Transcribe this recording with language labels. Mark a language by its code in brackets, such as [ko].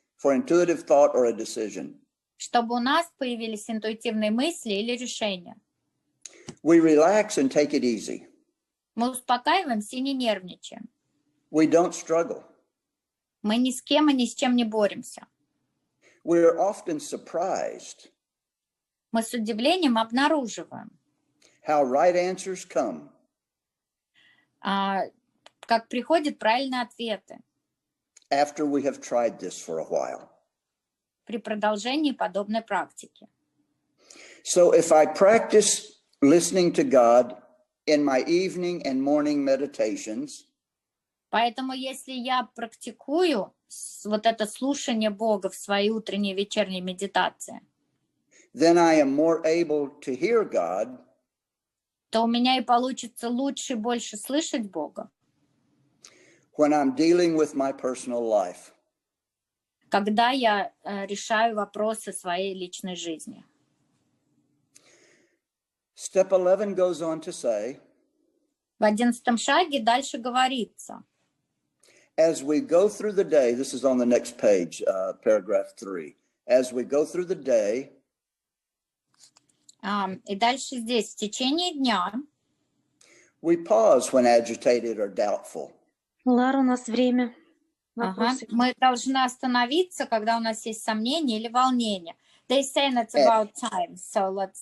[en] For intuitive thought or a decision. [ru] Чтобы у нас появились интуитивные мысли или решения. [en] We relax and take it easy. [ru] Мы успокаиваемся и не нервничаем. [en] We don't struggle. [ru] Мы ни с кем и ни с чем не боремся. [en] We are often surprised [ru] Мы с удивлением обнаруживаем, [en] how right answers come [ru] как приходят правильные ответы [en] after we have tried this for a while. [ru] при продолжении подобной практики. [en] So if I practice listening to God in my evening and morning meditations, [ru] поэтому если я практикую вот это слушание Бога в своей утренней и вечерней медитации, [en] then I am more able to hear God, [ru] то у меня и получится лучше и больше слышать Бога, [en] when I'm dealing with my personal life. [ru] когда я решаю вопросы своей личной жизни. [en] Step 11 goes on to say, [ru] В 11 шаге дальше говорится, [en] as we go through the day, this is on the next page, paragraph 3. As we go through the day, [ru] и дальше здесь, в течение дня, [en] we pause when agitated or doubtful. [ru] Лара, у нас время. мы должны остановиться, когда у нас есть сомнения или волнения. [en] They say it's about time, so let's